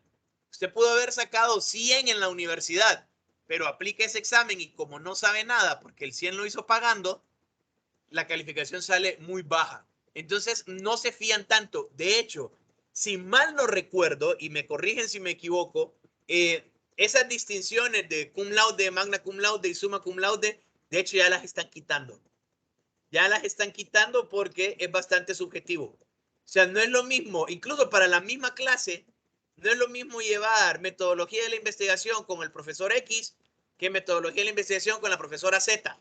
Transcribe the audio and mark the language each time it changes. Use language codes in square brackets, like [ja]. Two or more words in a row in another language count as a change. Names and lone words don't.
[es] Usted pudo haber sacado 100 en la universidad, pero aplica ese examen y como no sabe nada porque el 100 lo hizo pagando, la calificación sale muy baja. Entonces no se fían tanto. De hecho, si mal no recuerdo, y me corrigen si me equivoco, esas distinciones de [la] cum laude, magna cum laude [es] y [la] summa cum laude, [es] de hecho ya las están quitando. Ya las están quitando porque es bastante subjetivo. O sea, no es lo mismo, incluso para la misma clase, no es lo mismo llevar metodología de la investigación con el profesor X que metodología de la investigación con la profesora Z.